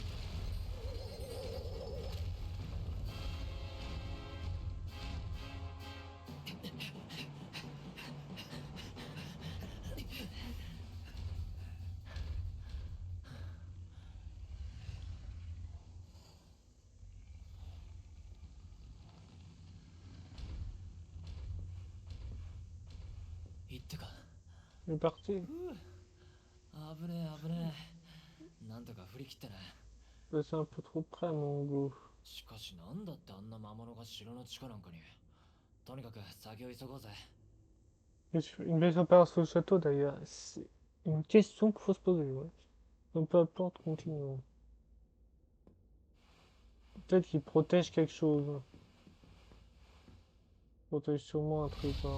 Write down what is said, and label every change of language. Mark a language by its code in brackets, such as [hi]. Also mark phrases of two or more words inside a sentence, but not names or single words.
[fr] Il est parti. [ja] 危ねえ危ねえ。なんとか振り切ったな。 [fr] Là, c'est un peu trop près, mon goût. [ja] しかしなんだってあんな魔物が城の地下なんかに。とにかく先を急ごうぜ。 [fr] Une blessure par ce château, d'ailleurs. C'est une question qu'il faut se poser, ouais. Donc, peu importe, continuons. Peut-être qu'il protège quelque chose. Protège sûrement un truc, hein.